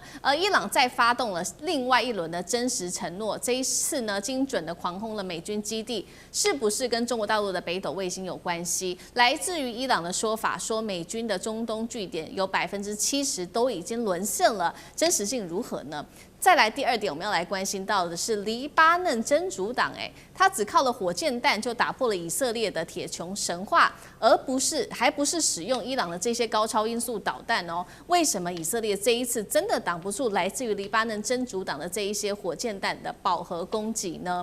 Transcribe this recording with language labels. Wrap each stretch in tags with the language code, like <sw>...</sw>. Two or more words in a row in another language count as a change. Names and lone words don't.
<zh>伊朗再發動了另外一輪的真實承諾，這一次呢精準的狂轟了美軍基地，是不是跟中國大陸的北斗衛星有關係？來自於伊朗的說法說，美軍的中東據點有70%都已經淪陷了，真實性如何呢？再來第2點，我們要來關心到的是黎巴嫩真主黨，他只靠了火箭彈就打破了以色列的鐵穹神話，而還不是使用伊朗的這些高超音速導彈哦。為什麼以色列這一次真的擋不住來自於黎巴嫩真主黨的這一些火箭彈的飽和攻擊呢？</zh>